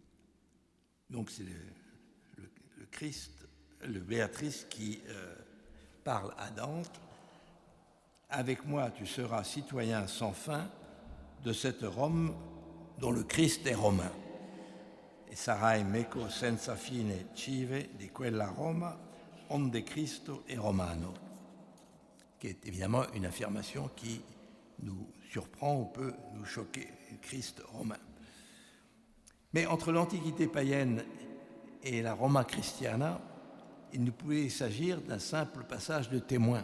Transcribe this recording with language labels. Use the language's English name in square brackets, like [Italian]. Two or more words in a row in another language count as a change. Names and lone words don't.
[French] donc c'est le Christ, le Béatrice qui parle à Dante, « Avec moi tu seras citoyen sans fin de cette Rome dont le Christ est romain. [Italian] Et sarai meco senza fine cive di quella Roma onde Cristo è romano », [French] qui est évidemment une affirmation qui nous surprend ou peut nous choquer, Christ romain. Mais entre l'Antiquité païenne et la Roma Christiana, il ne pouvait s'agir d'un simple passage de témoin.